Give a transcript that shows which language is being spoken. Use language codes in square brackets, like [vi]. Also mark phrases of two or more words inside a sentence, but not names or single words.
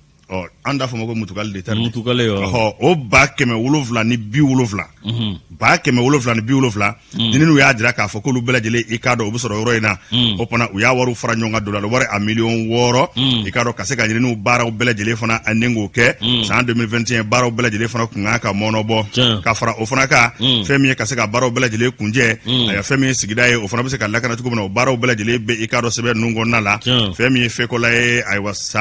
[bm] Ɔ, an t'a fɔ ma ko mutukale de tɛ. Mutukale, ɔ. Ɔhɔ, o ba kɛmɛ wolonwula ni bi wolonwula. Unhun. Ba kɛmɛ wolonwula ni bi wolonwula. Mm. Ɲininiw y'a jira k'a fɔ k'olu bɛɛ lajɛlen, i k'a dɔn, u bɛ sɔrɔ yɔrɔ in na. Mm. O fana, u y'a wariw fara ɲɔgɔn kan, dollar wari a miliyɔn wɔɔrɔ. Mm. I k'a dɔn, ka se ka ɲininiw baaraw bɛɛ lajɛlen fana, ani k'o kɛ. [fr] Mm. San deux mille vingt et un, [bm] baaraw bɛɛ lajɛlen fana kun kan ka mɔɔnɔ bɔ. Tiɲɛ. Ka fara o fana kan, Mm. fɛn min ye ka se ka baaraw bɛɛ lajɛlen kuncɛ. Mm. Ayiwa, fɛn min ye sigida ye, o fana bɛ se ka lakana cogo min na, o baaraw bɛɛ lajɛlen bɛ, i k'a dɔn, sɛbɛn ninnu kɔnɔna la. Tiɲɛ. Fɛn min ye Feko la ye, ayiwa,